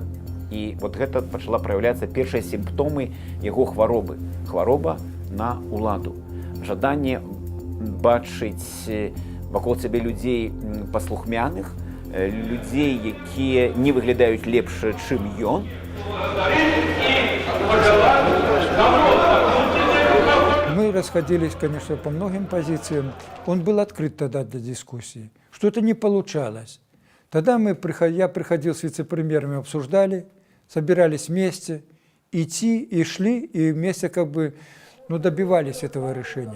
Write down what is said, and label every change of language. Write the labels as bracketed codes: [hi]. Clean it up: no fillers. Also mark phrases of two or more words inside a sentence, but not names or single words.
[be] І вот гэта пачала праяўляцца першыя сімптомы яго хваробы. Хвароба на ўладу. Жаданне бачыць вакол сябе людзей паслухмяных, людзей, якія не выглядаюць лепш, чым ён. [ru] Мы расходились, конечно, по многим позициям. Он был открыт тогда для дискуссии. Что-то не получалось. Тогда я приходил с вице-премьерами, обсуждали, собирались вместе, идти и шли, и вместе как бы добивались этого решения.